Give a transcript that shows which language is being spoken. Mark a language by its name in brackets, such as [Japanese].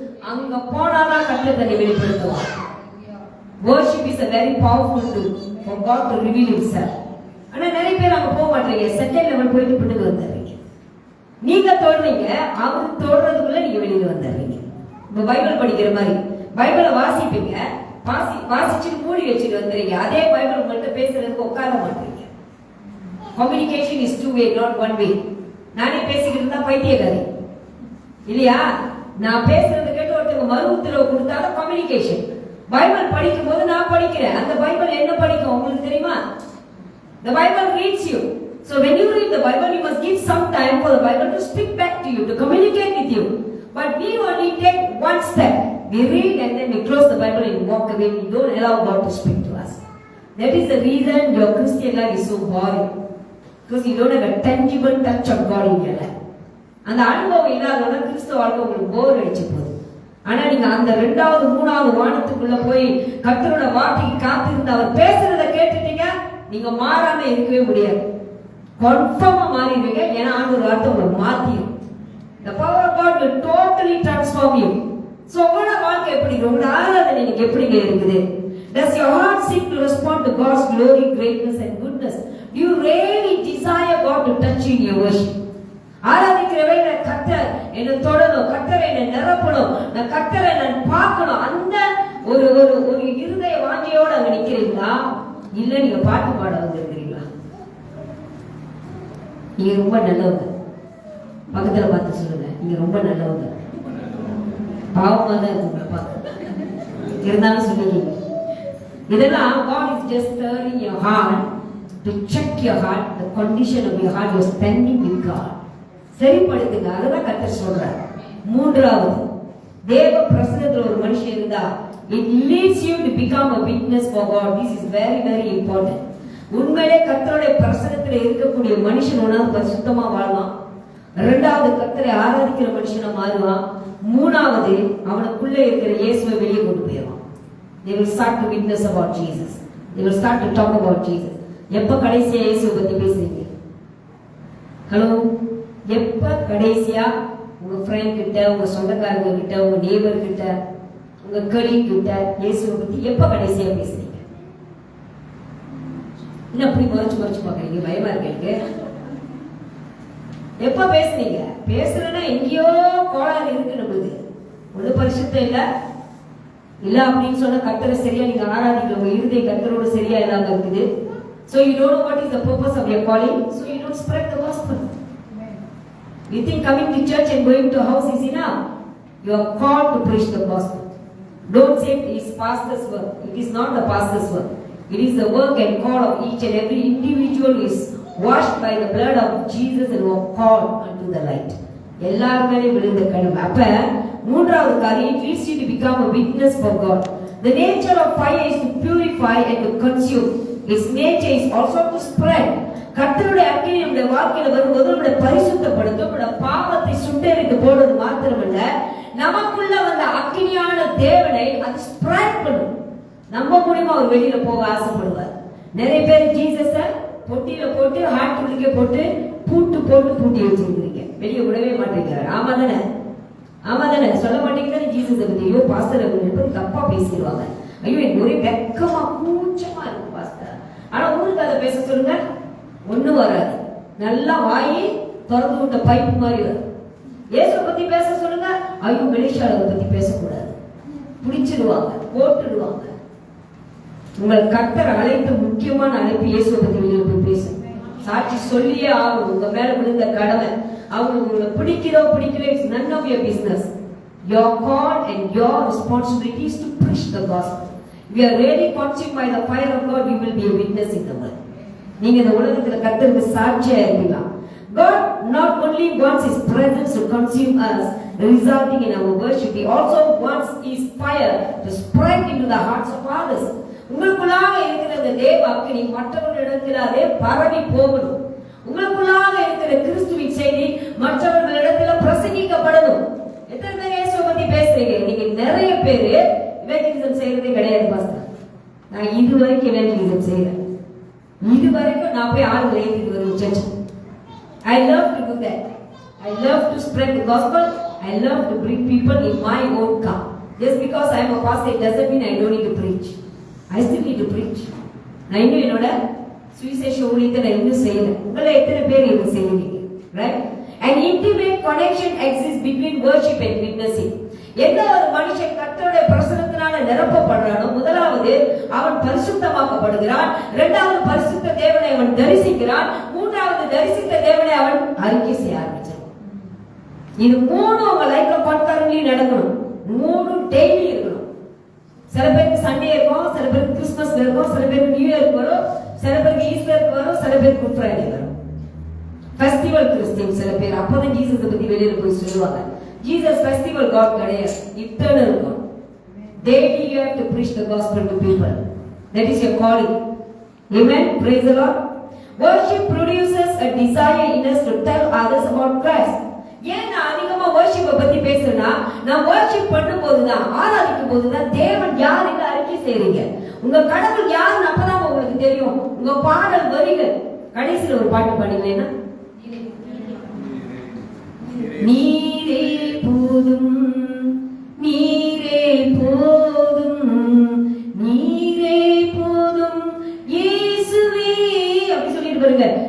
[Tamil] அங்க போனாதான் கர்த்தர் தன்னை வெளிப்படுத்துவார். [English] Worship is a very powerful tool for God to reveal himself. [Tamil] ஆனா நிறைய பேர் அங்க போக மாட்டீங்க. செகண்ட் லெவல் போயிட்டு பின்னுக்கு வந்துடுறீங்க. நீங்க தோடுறீங்க, அவர் தோடுறதுக்குள்ள நீங்க வெளியில வந்துடுறீங்க. இப்ப பைபிள் படிக்கிற மாதிரி பைபிளை வாசிப்பீங்க, வாசிச்சுட்டு மூடி வச்சுட்டு வந்துடுறீங்க. அதே பைபிள் உங்கள்கிட்ட பேசுறதுக்கு உட்கார மாட்டீங்க. [English] Communication is 2 way, not 1 way. [Tamil] நானே பேசிக்கிட்டு இருந்தா பைத்தியக்காரி இல்லையா? நான் பேசுறது கேட்டு ஒருத்தவங்க மறு உத்தரவு கொடுத்தாலும் கம்யூனிகேஷன். பைபிள் படிக்கும் போது நான் படிக்கிறேன், அந்த பைபிள் என்ன படிக்கும் உங்களுக்கு தெரியுமா? [English] The Bible reads you. So when you read the Bible, you must give some time for the Bible to speak back to you, to communicate with you. But we only take one step. We read and then we close the Bible and walk away. We don't allow God to speak to us. That is the reason your Christian life is so boring. Because you don't have a tangible touch of God in your life. [Tamil] அந்த அனுபவம் இல்லாதவங்க கிறிஸ்தவ வாழ்க்கை உங்களுக்கு போர் அடிச்சு போகுது. ஆனா நீங்க அந்த 2வது 3வது வானத்துக்குள்ள போய் கர்த்தரோட வார்த்தைக்கு காத்திருந்து அவர் பேசுறத கேட்டுட்டீங்க, நீங்க மாறாம இருக்கவே முடியாது. கன்ஃபார்மா மாறிடுவீங்க. ஏன்னா ஆண்டவர் வார்த்தை உங்களை மாத்திடும். [English] The power of God will totally transform you. [Tamil] So உங்களோட வாழ்க்கை எப்படி, உங்களோட ஆராதனை இன்னைக்கு எப்படிங்க இருக்குது? [English] Does your heart seek to respond to God's glory, greatness and goodness? Do you really desire God to touch you in your worship? [Tamil] ஆராதிக்கிறவே நான் கர்த்தர் என்னை தொடணும், கர்த்தரை என்னை நிரப்பணும், நான் கர்த்தரை நான் பார்க்கணும், அந்த ஒரு ஒரு ஒரு இருதய வாஞ்சியோட அங்க நிக்கிறீங்களா? இல்ல நீங்க பாட்டு பாட வந்திருக்கிறீங்களா? நீங்க ரொம்ப நல்லவங்க. பக்கத்துல பார்த்து சொல்லுங்க, நீங்க ரொம்ப நல்லவங்க. பாவமா தான் உங்களை பார்க்க இருந்தாலும் சொல்லுங்க. [English] இதெல்லாம் God is just stirring your heart to check your heart, the condition of your heart. You're spending with God. [Tamil] சரிப்படுத்துங்க. அதுதான் கர்த்தர் சொல்றார். 3வது, தேவ பிரசன்னத்துல ஒரு மனுஷன் இருந்தா [English] it leads you to become a witness for God. This is very very important. [Tamil] உண்மையிலே கர்த்தருடைய பிரசன்னத்துல இருக்கக்கூடிய மனுஷன் ஒன்னாவது பரிசுத்தமா வாழ்வான். 2வது கர்த்தரை ஆராதிக்கிற மனுஷனா மாறுவான். 3வது அவனுக்குள்ள இருக்கிற இயேசுவை வெளியே கொண்டு போயிடுவான். [English] They will start to witness about Jesus. They will start to talk about Jesus. [Tamil] எப்ப கடைசியா இயேசுவை பத்தி பேசுறீங்க? ஹலோ, எப்ப கடைசியா உங்க ஃப்ரெண்ட் கிட்ட, உங்க சொந்தக்காரங்க கிட்ட, உங்க நேபர் கிட்ட, உங்க கலீக் கிட்ட இயேசுவை பத்தி எப்ப கடைசியா பேசுறீங்க? என்ன அப்படி மறைச்சு பாக்குறீங்க? பயமா இருக்கு. எப்ப பேசுறீங்க? பேசுறேன்னா எங்கேயோ கோளாறு இருக்கு நம்மளுக்கு. ஒரு பரிசுத்தம் இல்ல அப்படின்னு சொன்னா கர்த்தரை சரியா நீங்க ஆராதிக்கல, உங்க இருதய கர்த்தரோட சரியா இல்லாம இருக்குது. [English] So you don't know what is the purpose of your calling, so you don't spread the gospel. You think coming to church and going to house is enough? You are called to preach the gospel. Don't say it is pastor's work. It is not the pastor's work. It is the work and call of each and every individual who is washed by the blood of Jesus and who are called unto the light. [Tamil] எல்லாருமே விழுந்த கடமை. அப்ப 3வது காரியம், [English] it leads you to become a witness for God. The nature of fire is to purify and to consume. Its nature is also to spread. [Tamil] கர்த்தருடைய அக்கினி நம்முடைய வாழ்க்கையில வரும்போது நம்முடைய பரிசுத்தப்படுத்தும், நம்முடைய பாவத்தை சுட்டெரித்து போடுறது மாத்திரமல்ல, நமக்குள்ள வந்த அக்கினியான தேவனை அது ஸ்ப்ரெட் பண்ணும். நம்ம மூலமா அவர் வெளியில போக ஆசைப்படுவார். நிறைய பேர் ஜீசஸ பொட்டியில போட்டு ஹார்ட் போட்டு பூட்டி வச்சிருக்கீங்க, வெளியே விடவே மாட்டேங்கிறார். ஆமா தானே சொல்ல மாட்டேங்கிறாரு ஜீசஸ் பத்தி. ஐயோ பாஸ்டர் பத்தி தப்பா பேசிடுவாங்க. ஐயோ எனக்கு ஒரே வெக்கமா கூச்சமா இருக்கும் பாஸ்டர். ஆனா ஊருக்கு அதை பேச சொல்லுங்க, ஒண்ணு வராது. நல்லா வாயி திறந்து விட்ட பைப்பு மாதிரி வரும். இயேசுவை பத்தி பேச சொல்லுங்க, ஐயோ வெளிஷாளரை பத்தி பேசக்கூடாது, பிடிச்சிடுவாங்க, போட்டுடுவாங்க. உங்கள் கர்த்தர் அழைத்த முக்கியமான அழைப்பு இயேசுவை பத்தி வெளியே போய் பேசுங்க. சாட்சி சொல்லியே ஆகும். உங்க மேல விழுந்த கடமை. அவங்க உங்களை பிடிக்கிறோ பிடிக்கல, [English] It's none of your business. Your call and your responsibility is to preach the gospel. If you are really consumed by the fire of God, you will be a witness in the world. [Tamil] நீங்க இந்த உலகத்துல கர்த்தருக்கு சாட்சியா இருப்பீங்க. [English] God not only wants His presence to consume us, resulting in our worship, He also wants His fire to spread into the hearts of others. [Tamil] உங்களுக்குள்ளாக இருக்கிற இந்த தேவ அக்கினி மற்றவர்களிடத்தில் அதே பரவி போகணும். உங்களுக்குள்ளாக இருக்கிற கிறிஸ்துவின் செய்தி மற்றவர்களிடத்தில் பிரசங்கிக்கப்படணும். எத்தனை பேர் இயேசுவை பத்தி பேசுறீங்க? நீங்க நிறைய பேர் இவாஞ்சலிசம் செய்யறதே கிடையாது பாஸ்டர். நான் இதுவரைக்கும் இவாஞ்சலிசம் செய்யறேன். இதுவரைக்கும் நான் போய் ஆளுங்களை ஏற்றிட்டு வருவேன் search. [English] I love to do that. I love to spread the gospel I love to bring people in my own car. Just because I am a pastor, it doesn't mean I don't need to preach. I still need to preach. [Tamil] நான் இன்னும் என்னோட சுவிசேஷ ஊழியத்தை நான் இன்னும் செய்யல. உங்களை எத்தனை பேர் இது செய்வீங்க? Right? [English] An intimate connection exists between worship and witnessing. [Tamil] எந்த ஒரு மனுஷன் கர்த்தருடைய பிரசன்னத்தினால நிரப்பப்படுறானோ, முதலாவது அவன் பரிசுத்தமாக்கப்படுகிறான், இரண்டாவது பரிசுத்த தேவனை அவன் தரிசிக்கிறான், மூன்றாவது தரிசித்த தேவனை அவன் அறிக்கை செய்ய ஆரம்பிச்சான். இது மூணு உங்க லைஃப்ல கான்கரன்ட்லி நடக்கணும். மூணு டெய்லி இருக்கணும். சில பேருக்கு சண்டே இருக்கும், சில பேருக்கு கிறிஸ்மஸ் இருக்கும், சில பேருக்கு நியூ இயர் வரும், சில பேருக்கு ஈஸ்டர் வரும், சில பேருக்கு குட் ஃப்ரைடே வரும். ஃபெஸ்டிவல் கிறிஸ்டியன் சில பேர் அப்பதான் ஜீசஸ் பத்தி வெளியில போய் சொல்லுவாங்க. [English] Jesus festival God கிடையாது, eternal God. Daily you have to preach the gospel to people. That is your calling. Amen. Praise the Lord. Worship produces a desire in us to tell others about Christ. [Tamil] ஏன் நான் அதிகமா worship பத்தி பேசுறேன்னா, நான் worship பண்ணும்போதுதான், ஆராதிக்கும் போதுதான் தேவன் யார் என்று அறிக்கை செய்றீங்க. உங்க கடவுள் யாருன்னு அப்பதான் உங்களுக்கு தெரியும். உங்க பாடல் வரிகள் கடைசியில் ஒரு பாட்டு பாடுங்களேன்னா, நீரே போதும், நீரே போதும், நீரே போதும் இயேசுவே அப்படி சொல்லிட்டு பாருங்க.